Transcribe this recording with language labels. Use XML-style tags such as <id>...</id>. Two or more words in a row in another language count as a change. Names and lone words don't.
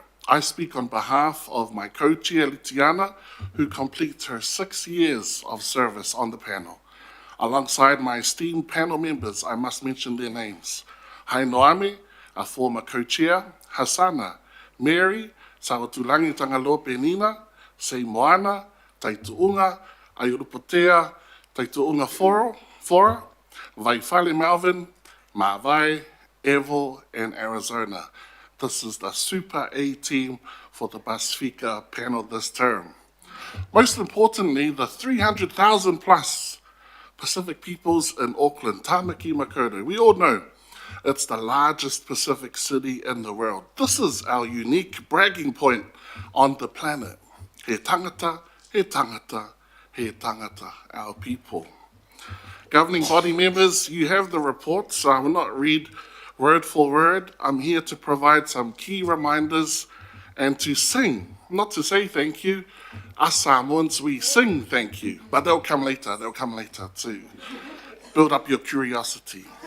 <en>I speak on behalf of my co-chair, Litiana, who completes her 6 years of service on the panel. Alongside my esteemed panel members, I must mention their names. Hainoami, a former co-chair, Hasana, Mary, Sawatulangi Tangalo Penina, Sei Moana, Taituunga, Ayurupotea, Taituunga Fora, Vaifale Melvin, Mawai, Evo, and Arizona. This is the Super A team for the Pasifika panel this term. Most importantly, the 300,000 plus Pacific peoples in Auckland, Tāmaki Makaurau. We all know it's the largest Pacific city in the world. This is our unique bragging point on the planet.</en> <mi>He tangata, he tangata, he tangata,</mi> <en>our people. Governing body members, you have the report, so I will not read word for word. I'm here to provide some key reminders and to sing, not to say thank you. Us Samoans, we sing thank you, but they'll come later to build up your curiosity.</en>